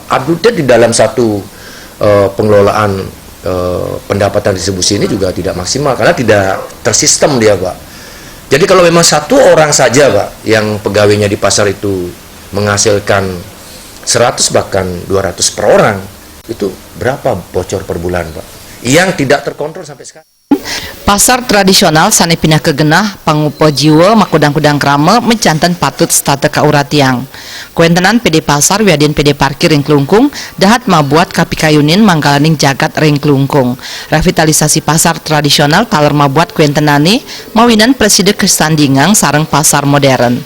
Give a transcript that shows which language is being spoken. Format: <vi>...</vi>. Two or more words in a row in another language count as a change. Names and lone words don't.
<id>Update di dalam satu pengelolaan pendapatan distribusi ini juga tidak maksimal, karena tidak tersistem dia, Pak. Jadi kalau memang satu orang saja, Pak, yang pegawainya di pasar itu menghasilkan 100 bahkan 200 per orang, itu berapa bocor per bulan, Pak? Yang tidak terkontrol sampai sekarang.</id> <ban>Pasar tradisional sane pindah kegenah pangupo jiwa makudang-kudang krama mencanten patut stata kauratiang. Kuentenan PD Pasar wiadin PD Parkir ring Klungkung dahat mabuat kapikayunin manggalaning jagat ring Klungkung. Revitalisasi pasar tradisional taler mabuat kuentenane mawinan presiden kesandingang sareng pasar modern.</ban>